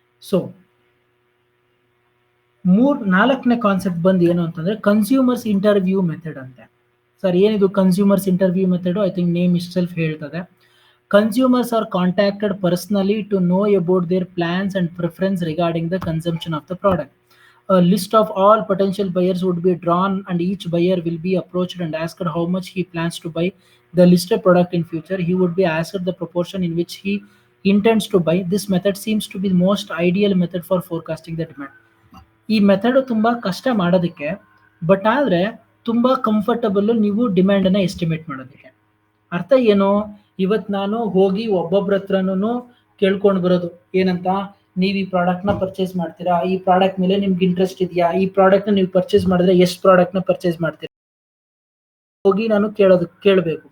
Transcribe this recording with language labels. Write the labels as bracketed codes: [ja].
[kn] So ನಾಲ್ಕನೇ concept ಬಂದು ಏನು ಅಂತಂದ್ರೆ ಕನ್ಸ್ಯೂಮರ್ಸ್ ಇಂಟರ್ವ್ಯೂ ಮೆಥಡ್ ಅಂತೆ. ಸರ್ ಏನಿದು consumers interview method? [en] I think name itself ಹೇಳ್ತದೆ. Consumers are contacted personally to know about their plans and preference regarding the consumption of the product. A list of all potential buyers would be drawn, and each buyer will be approached and asked how much he plans to buy the listed product in future. He would be asked the proportion in which he intends to buy. This method seems to be the most ideal method for forecasting the demand. [kn] ಈ method ತುಂಬಾ ಕಷ್ಟ ಮಾಡೋದಕ್ಕೆ, but ಆದ್ರೆ ತುಂಬಾ comfortable ನೀವು demand ಅನ್ನ estimate ಮಾಡೋದಕ್ಕೆ. ಅರ್ಥ ಏನು? ಇವತ್ ನಾನು ಹೋಗಿ ಒಬ್ಬೊಬ್ರ ಹತ್ರನೂ ಕೇಳ್ಕೊಂಡು ಬರೋದು ಏನಂತ, ನೀವು ಈ ಪ್ರಾಡಕ್ಟ್ ನ ಪರ್ಚೇಸ್ ಮಾಡ್ತೀರಾ, ಈ ಪ್ರಾಡಕ್ಟ್ ಮೇಲೆ ನಿಮ್ಗೆ ಇಂಟ್ರೆಸ್ಟ್ ಇದೆಯಾ, ಈ ಪ್ರಾಡಕ್ಟ್ ನ ನೀವು ಪರ್ಚೇಸ್ ಮಾಡಿದ್ರೆ ಎಷ್ಟು ಪ್ರಾಡಕ್ಟ್ ನ ಪರ್ಚೇಸ್ ಮಾಡ್ತೀರಾ, ಹೋಗಿ ನಾನು ಕೇಳಬೇಕು.